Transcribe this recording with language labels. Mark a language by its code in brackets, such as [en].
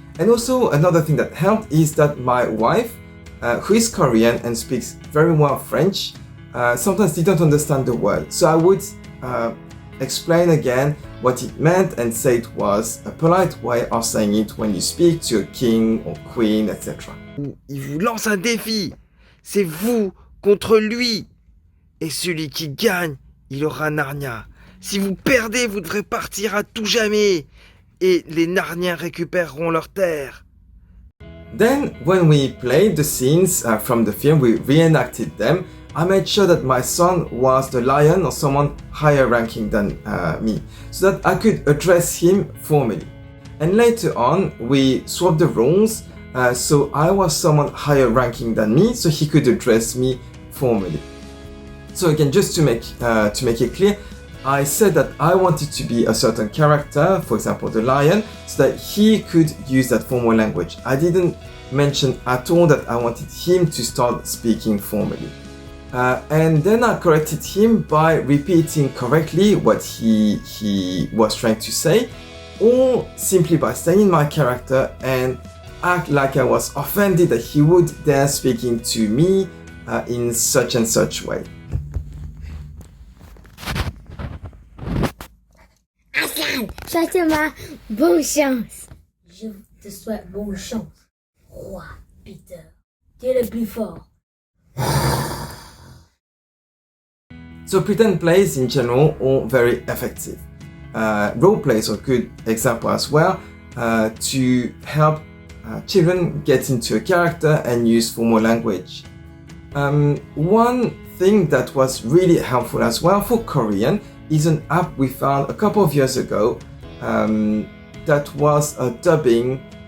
[en] And also another thing that helped is that my wife, who is Korean and speaks very well French, sometimes didn't understand the word. So I would explain again what it meant and say it was a polite way of saying it when you speak to a king or queen, etc. [fr] Il vous lance un défi. C'est vous contre lui. Et celui qui gagne, il aura Narnia. Si vous perdez, vous devrez partir à tout jamais. Et les Narniens récupéreront leur terre. [en] Then, when we played the scenes from the film, we reenacted them. I made sure that my son was the lion or someone higher ranking than me, so that I could address him formally. And later on, we swapped the roles, so I was someone higher ranking than me, so he could address me formally. So again, just to make it clear, I said that I wanted to be a certain character, for example the lion, so that he could use that formal language. I didn't mention at all that I wanted him to start speaking formally. And then I corrected him by repeating correctly what he was trying to say, or simply by staying in my character and act like I was offended that he would dare speaking to me in such and such way. [fr] Hassan, souhaite-moi bonne chance. Je te souhaite bonne chance. Roi Peter, tu es le plus fort. [en] So pretend plays in general are very effective. Role plays are a good example as well to help children get into a character and use formal language. One thing that was really helpful as well for Korean is an app we found a couple of years ago that was a dubbing.